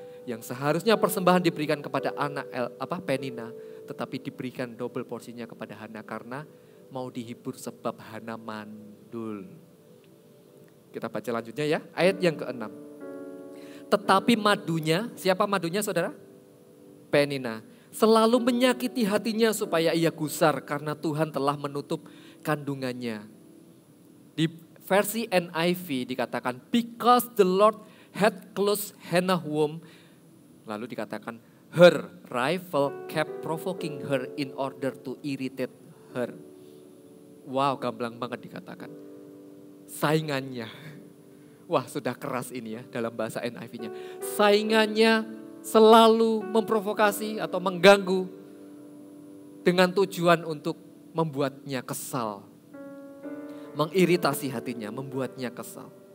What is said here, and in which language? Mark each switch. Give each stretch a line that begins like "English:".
Indonesian: Yang seharusnya persembahan diberikan kepada anak Penina, tetapi diberikan double porsinya kepada Hana karena mau dihibur sebab Hana mandul. Kita baca lanjutnya ya, ayat yang ke-6. Tetapi madunya, siapa madunya saudara? Penina. Selalu menyakiti hatinya supaya ia gusar karena Tuhan telah menutup kandungannya. Di versi NIV dikatakan,
English: because the Lord had closed Hannah's womb.
Indonesian: Lalu dikatakan,
English: her rival kept provoking her in order to irritate her.
Indonesian: Wow, gamblang banget dikatakan. Saingannya. Wah, sudah keras ini ya dalam bahasa NIV-nya. Saingannya selalu memprovokasi atau mengganggu dengan tujuan untuk membuatnya kesal. Mengiritasi hatinya, membuatnya kesal.